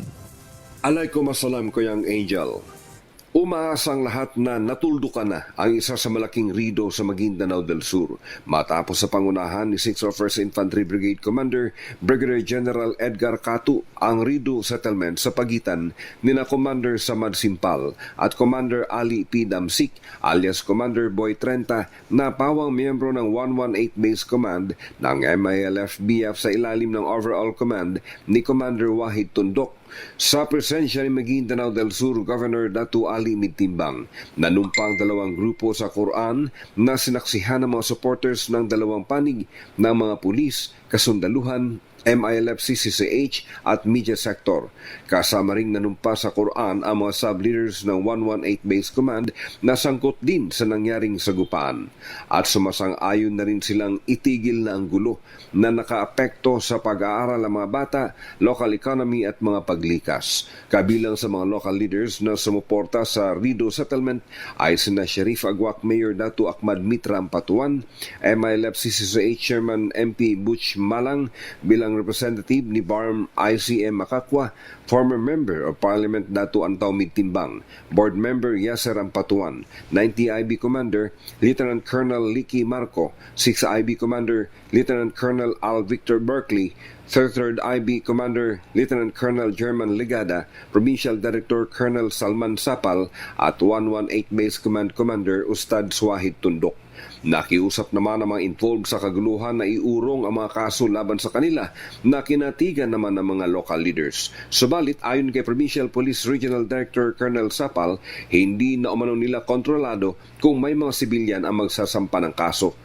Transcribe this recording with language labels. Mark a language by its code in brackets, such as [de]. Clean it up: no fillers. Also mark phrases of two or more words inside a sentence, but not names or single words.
[tl] Alaikumussalam ko yung Angel. Umaasang lahat na natuldukan na ang isa sa malaking rido sa Maguindanao del Sur matapos sa pangunahan ni 6th First Infantry Brigade Commander Brigadier General Edgar Catu ang rido settlement sa pagitan nina Commander Samad Simpal at Commander Ali P. Damsik alias Commander Boy 30 na pawang miyembro ng 118 Base Command ng MILF-BF sa ilalim ng overall command ni Commander Wahid Tundok. Sa presensya ni Maguindanao del Sur Governor Datu Ali Midtimbang, nanumpang 2 grupo sa Quran na sinaksihan ng mga supporters ng 2 panig ng mga pulis, kasundaluhan, MILF-CCCH at [en] media sector. [tl] Kasama ring nanumpa sa Quran ang mga sub-leaders ng 118 Base Command na sangkot din sa nangyaring sagupaan. At sumasang-ayon na rin silang itigil na ang gulo na nakaapekto sa pag-aaral ng mga bata, [en] local economy [tl] at mga paglikas. Kabilang sa mga [en] local leaders [tl] na sumuporta sa Rido Settlement ay sina Sheriff Agwak Mayor Datu Ahmad Mitra Ampatuan, MILF-CCCH Chairman MP Butch Malang bilang representative ni BARM ICM Makakwa, [en] former member of Parliament [tl] Datu Antaw Midtimbang, [en] board member [tl] Yasser Ampatuan, 90 IB Commander Lieutenant Colonel Licky Marco, 6 IB Commander Lieutenant Colonel Al Victor Berkeley, 3rd IB Commander Lieutenant Colonel German Ligada, Provincial Director Colonel Salman Sapal at 118 Base Command Commander Ustad Swahid Tundok. Nakiusap naman ang mga involved sa kaguluhan na iurong ang mga kaso laban sa kanila na kinatigan naman ng mga [en] local leaders. [tl] Subalit, ayon kay Provincial Police Regional Director Colonel Sapal, hindi na umano nila kontrolado kung may mga sibilyan ang magsasampa ng kaso.